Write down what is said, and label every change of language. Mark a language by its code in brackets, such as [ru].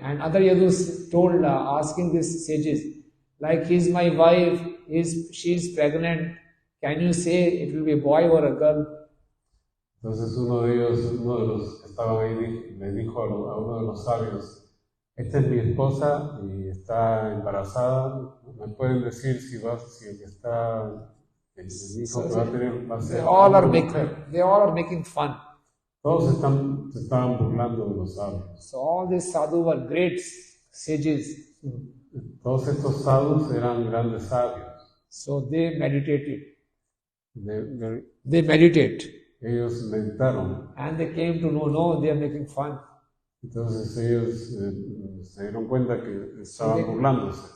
[en] And other Yadus told, asking these sages, like, he's my wife, she's pregnant. Can you say it will be a boy or a girl? [es] Entonces uno de los que estaban ahí, le dijo a uno de los sabios, esta es mi esposa y está embarazada, ¿me pueden decir si el que está, el hijo que va a tener, va a ser? [en] They all are making fun. [es] Todos se estaban burlando de los sabios. [en] So all these sadhus were great sages. [es] Todos estos sadhus eran grandes sabios. [en] So they meditated. They meditate. [es] Ellos meditaron. [en] And they came to know, they are making fun. [es] Entonces ellos se dieron cuenta que estaban burlándose.